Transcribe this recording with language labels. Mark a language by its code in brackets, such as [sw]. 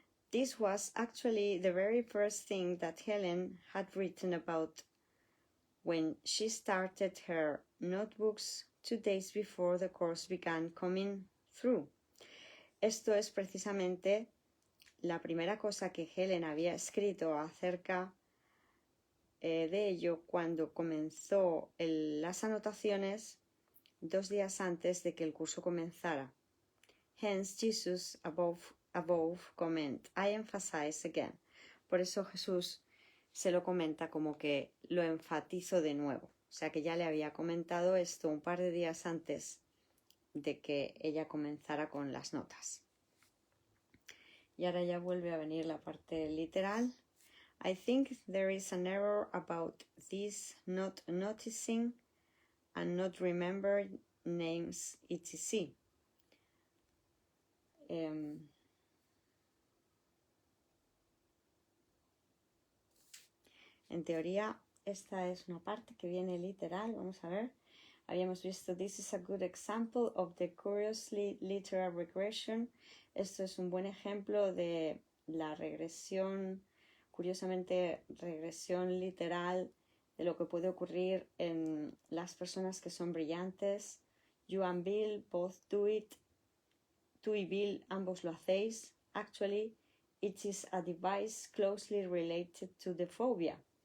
[en] This was actually the very first thing that Helen had written about when she started her notebooks 2 days before the course began coming through. [es] Esto es precisamente la primera cosa que Helen había escrito acerca de ello cuando comenzó las anotaciones 2 días antes de que el curso comenzara. [en] Hence Jesus above comment, I emphasize again. [es] Por eso Jesús se lo comenta como que lo enfatizo de nuevo. O sea que ya le había comentado esto un par de días antes de que ella comenzara con las notas. Y ahora ya vuelve a venir la parte literal. [en] I think there is an error about this not noticing and not remembering names, etc. [es] En teoría, esta es una parte que viene literal. Vamos a ver. Habíamos visto, [en] this is a good example of the curiously literal regression. [es] Esto es un buen ejemplo de la regresión, curiosamente, regresión literal de lo que puede ocurrir en las personas que son brillantes. [en] You and Bill both do it. [es] Tú y Bill ambos lo hacéis. [en] Actually, it is a device closely related to the phobia.